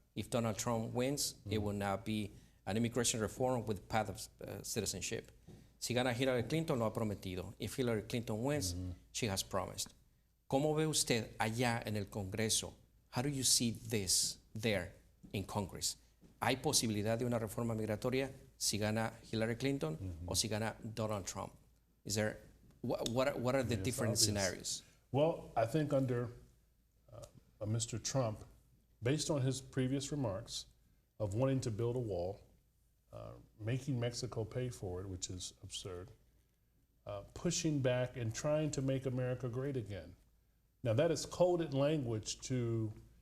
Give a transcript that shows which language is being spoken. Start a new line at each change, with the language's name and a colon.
English: If Donald Trump wins, it will not be an immigration reform with path of citizenship.
Spanish: Si gana Hillary Clinton, lo ha prometido.
English: If Hillary Clinton wins, she has promised.
Spanish: ¿Cómo ve usted allá en el Congreso?
English: How do you see this there in Congress?
Spanish: ¿Hay posibilidad de una reforma migratoria si gana Hillary Clinton o si gana Donald Trump?
English: Is there, what are the different scenarios? Well, I think under Mr. Trump, based on his previous remarks of wanting to build a wall, making Mexico pay for it, which is absurd, pushing back and trying to make America great again. Now that is coded language to